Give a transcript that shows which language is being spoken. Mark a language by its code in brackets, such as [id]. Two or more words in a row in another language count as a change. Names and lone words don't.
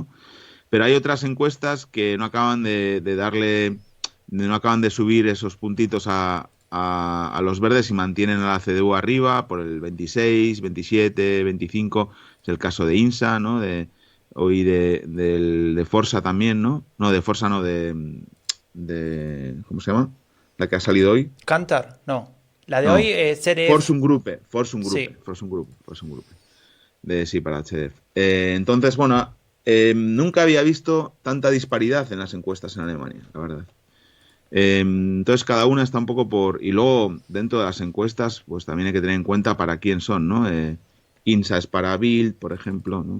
[es] Pero hay otras encuestas que no acaban de darle, no acaban de subir esos puntitos a los verdes y mantienen a la CDU arriba por el 26, 27, 25. Es el caso de INSA, ¿no? Hoy de Forza también, ¿no? No, de Forza no, ¿cómo se llama? La que ha salido hoy. Cantar, no. La de hoy No, es CDF, Forsum Gruppe, Forsum Gruppe, sí. Forsum Gruppe, Forsum Gruppe. Sí, para HDF. Entonces, bueno, nunca había visto tanta disparidad en las encuestas en Alemania, la verdad. Entonces, cada una está un poco por... Y luego, dentro de las encuestas, pues también hay que tener en cuenta para quién son, ¿no? INSA es para Bild, por ejemplo, ¿no?